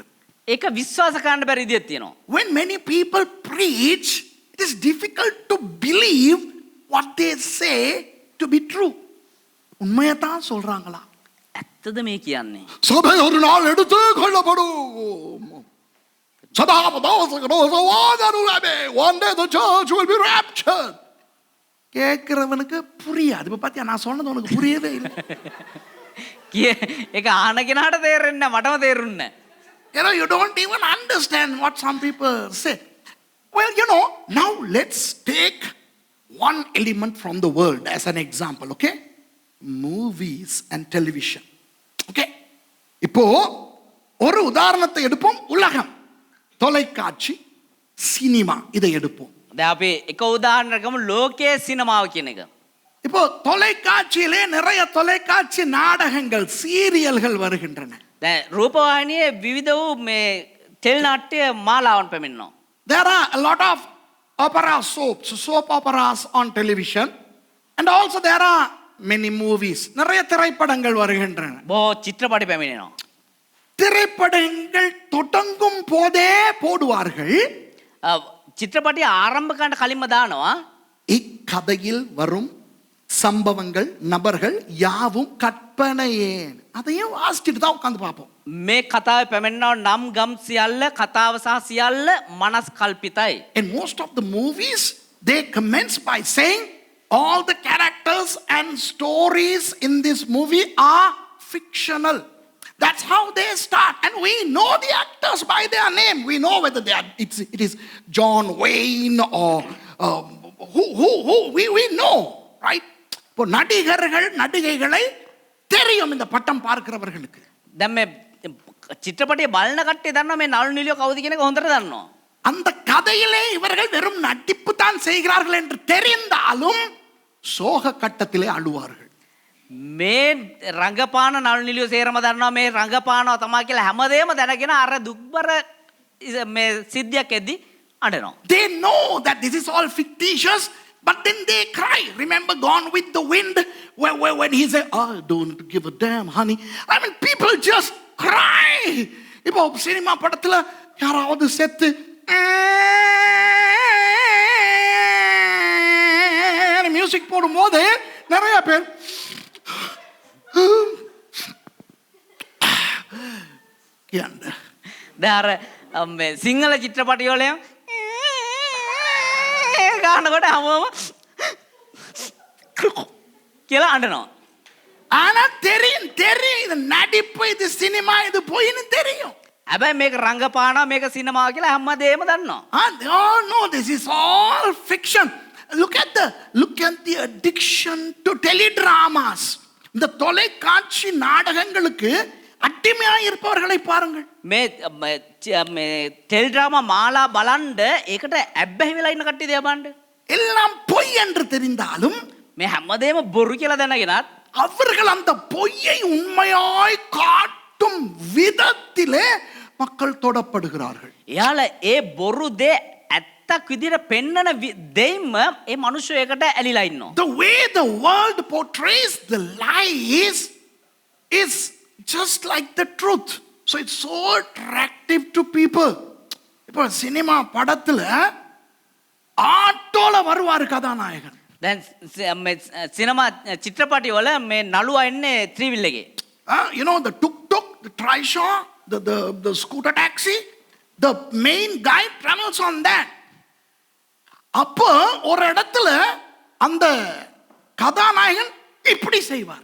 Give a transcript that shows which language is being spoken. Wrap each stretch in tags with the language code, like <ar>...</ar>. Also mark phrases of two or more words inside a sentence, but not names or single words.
<si>ඒක විශ්වාස කරන්න බැරි විදියක් තියෙනවා.</si> <en>When many people preach, it is difficult to believe what they say to be true.</en> <ta>உண்மையை தான் சொல்றாங்களா?</ta> <si>ඇත්තද මේ කියන්නේ?</si> <ta>சபை ஒரு நாள் எடுத்து கொள்ளப்படும்.</ta> <en>One day the church will be raptured.</en> <ta>கேட்கிறவனுக்கு புரியாது. இப்ப பாத்தியா நான் சொன்னது உனக்கு புரியவே இல்லை.</ta> <si>ඒක ආන කෙනාට තේරෙන්නේ නැහැ මටම තේරුන්නේ නැහැ.</si> <en>You don't even understand what some people say. Well, now let's take one element from the world as an example, okay? Movies and television. Okay?</en> <ta>இப்போ ஒரு உதாரணத்தை எடுப்போம். உலகம், தொலைக்காட்சி, சினிமா இதை எடுப்போம்.</ta> <si>දැන් අපි එක උදාහරණයක් ගමු ලෝකයේ සිනමාව කියන එක.</si> <ta>இப்போ தொலைக்காட்சியிலே நிறைய தொலைக்காட்சி நாடகங்கள் சீரியல்கள் வருகின்றன.</ta> <si>දැන් රූපවාහිනියේ විවිධ වූ මේ ටෙලි නාට්‍ය මාලාවන් පැමිණෙනවා.</si> <en>There are a lot of soap operas on television, and also there are many movies.</en> <ta>நிறைய திரைப்படங்கள் வருகின்றன.</ta> <si>බොහෝ චිත්‍රපටි පැමිණෙනවා.</si> <ta>திரைப்படங்கள் தொடங்கும் போதே போடுவார்கள்.</ta> <si>චිත්‍රපටි ආරම්භ කරන්න කලින්ම දානවා</si> <ta>இக்கதையில் வரும் சம்பவங்கள் நபர்கள் யாவும் கற்பனையே. அதையும் வாசிச்சுட்டு தான் உட்கார்ந்து பார்ப்போம்.</ta> <si>මේ කතාවේ පැමිණෙනවා නම් ගම් සියල්ල කතාව සහ සියල්ල මනස් කල්පිතයි.</si> <en>In most of the movies they commence by saying all the characters and stories in this movie are fictional. That's how they start, and we know the actors by their name. We know whether it is John Wayne or who we know, right?</en> <ta>இப்போ நடிகர்கள் நடிகைகளை தெரியும் இந்த பட்டம் பார்க்கிறவர்களுக்கு.</ta> <si>දැන් මේ චිත්‍රපටිය බලන කට්ටිය දන්නවා මේ නළු නිලියෝ කවුද කියන එක හොඳට දන්නවා.</si> <ta>அந்த கதையிலே இவர்கள் வெறும் நடிப்பு தான் செய்கிறார்கள் என்று தெரிந்தாலும் சோக கட்டத்திலே அழுவார்கள்.</ta> <si>මේ රංගපාන නළු නිලියෝ සේරම දන්නවා මේ රංගපානවා තමයි කියලා හැමදේම දැනගෙන අර දුක්බර මේ සිද්ධියක් එද්දි අඬනවා.</si> <en>They know that this is all fictitious, but then they cry. Remember Gone with the Wind, when he said, "I don't give a damn, honey." I mean, people just cry.</en> <ta>இப்போ சினிமா படத்துல யாராவது செத்து மியூசிக் போடும்போது நிறைய பேர்</ta> <si>දැන් සිංහල චිත්‍රපටිවලම ගානකොට හැමෝම කියලා අඬනවා.</si> <ta>ஆனா தெரியும் தெரியும் இது நடிப்பு, இது சினிமா, இது பொய்ன்னு தெரியும்.</ta> <si>හැබැයි මේක රංගපානවා මේක සිනමාව කියලා හැමදේම දන්නවා.</si> <en>Oh no, this is all fiction. Look at the addiction to teledramas.</en> <ta>இந்த தொலைக்காட்சி நாடகங்களுக்கு அடிமையா இருப்பவர்களை பாருங்கள்.</ta> <si>මේ ටෙලිඩ්‍රාමා මාලා බලන්න ඒකට ඇබ්බැහි වෙලා ඉන්න කට්ටිය දිහා බලන්න.</si> <ta>எல்லாம் பொய் என்று தெரிந்தாலும்</ta> <si>මේ හැමදේම බොරු කියලා දැනගෙනත්</si> <ta>அவர்கள் அந்த பொய்யை உண்மையாய் காட்டும் விதத்திலே மக்கள் தொடப்படுகிறார்கள்.</ta> <si>එයාලා ඒ බොරු දේ ඇත්තක් විදිහට පෙන්නන දෙයින්ම ඒ මිනිස්සු ඒකට ඇලිලා ඉන්නවා.</si> <en>The way the world portrays the lies is just like the truth. So it's so attractive to people.</en> <ta>இப்போ சினிமா படத்துல ஆட்டோல வருவாரு கதாநாயகன்.</ta> <si>දැන් සිනමා චිත්‍රපටි වල මේ නළුවා එන්නේ ත්‍රිවිල් එකේ.</si> <en>You know the tuk-tuk, the trishaw, the scooter taxi, the main guy travels on that.</en> <ta>அப்போ ஒரு இடத்துல அந்த கதாநாயகன் இப்படி செய்வார்.</ta>